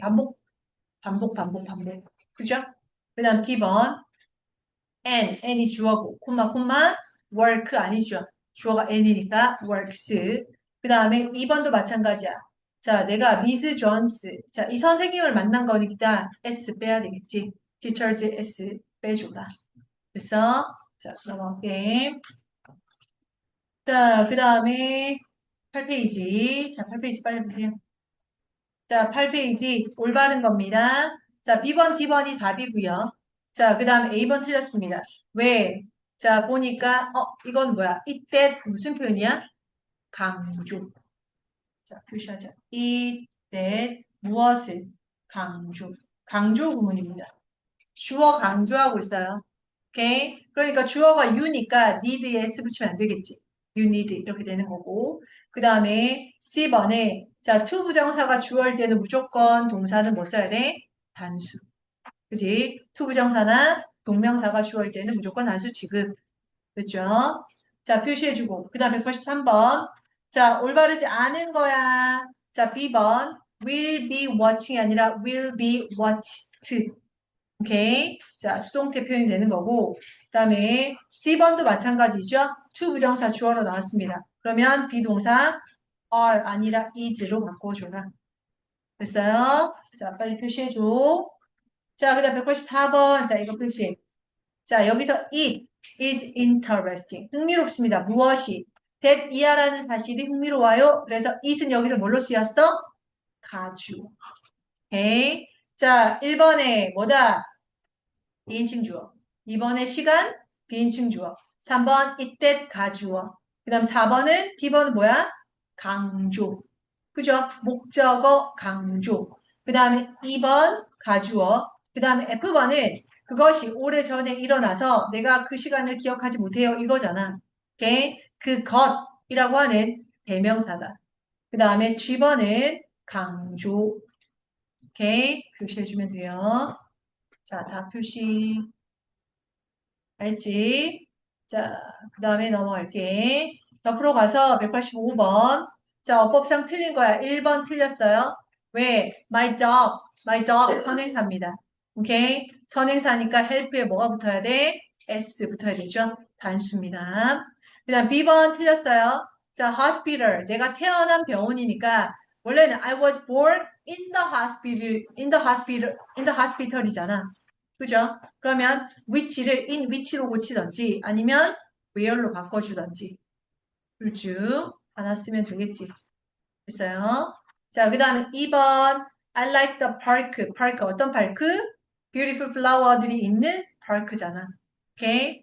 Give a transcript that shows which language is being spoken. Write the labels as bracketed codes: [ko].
[ko] 반복, 반복, 반복, 반복. 그죠? 그 다음 D번 n이 주어고, 콤마, 콤마, work 아니죠. 주어가 n이니까 works. 그 다음에 2번도 마찬가지야. 자, 내가 미스 존스. 자, 이 선생님을 만난 거니까 S 빼야 되겠지. teachers S 빼줘라. 그래서, 자, 넘어갈게. 자, 그 다음에 8페이지. 자, 8페이지 빨리 보세요. 자, 8페이지 올바른 겁니다. 자, B번, D번이 답이고요. 자, 그 다음 A번 틀렸습니다. 왜? 자, 보니까 이건 뭐야? 이때 무슨 표현이야? 강조. 자, 표시하자. 이때 무엇을 강조. 강조 구문입니다. 주어 강조하고 있어요. 오케이? 그러니까 주어가 you니까 need에 s 붙이면 안 되겠지. you need 이렇게 되는 거고. 그 다음에 C번에 자, to 부정사가 주어일 때는 무조건 동사는 뭐 써야 돼? 단수. 그지? to 부정사나 동명사가 주어일 때는 무조건 단수 취급. 그렇죠? 자, 표시해주고. 그 다음 183번. 자, 올바르지 않은 거야. 자, B번. [en] will be watching이 아니라 will be watched. [ko] 오케이. 자, 수동태 표현이 되는 거고. 그 다음에 C번도 마찬가지죠. to 부정사 주어로 나왔습니다. 그러면 비동사 are 아니라 is로 바꿔줘라. 됐어요? 자, 빨리 표시해줘. 자, 그 다음 184번. 자, 이거 표시해. [en] 자, 여기서 it is interesting. [ko] 흥미롭습니다. 무엇이? that 이하라는 사실이 흥미로워요. 그래서 it은 여기서 뭘로 쓰였어? 가주. 오케이. 자, 1번에 뭐다? 비인칭 주어. 2번에 시간, 비인칭 주어. 3번 이때 가주어. 그 다음 4번은 D번은 뭐야? 강조. 그죠? 목적어 강조. 그 다음에 2번 가주어. 그 다음에 F번은 그것이 오래전에 일어나서 내가 그 시간을 기억하지 못해요. 이거잖아. 오케이? 그것이라고 하는 대명사다. 그 다음에 G번은 강조. 오케이? 표시해주면 돼요. 자, 다 표시. 알지? 자, 그 다음에 넘어갈게. 옆으로 가서 185번. 자, 어법상 틀린 거야. 1번 틀렸어요. 왜? my dog 선행사입니다. 오케이? 선행사니까 help에 뭐가 붙어야 돼? S 붙어야 되죠? 단수입니다. 그 다음 B번 틀렸어요. 자, hospital. 내가 태어난 병원이니까 원래는 [en] I was born in the hospital [ko] 이잖아. 그죠? 그러면 which를 in which로 고치던지 아니면 where로 바꿔주던지 둘 중 하나 쓰면 되겠지. 됐어요? 자, 그 다음에 2번 [en] I like the park. [ko] park 어떤 파크? beautiful flower들이 있는 파크잖아. 오케이?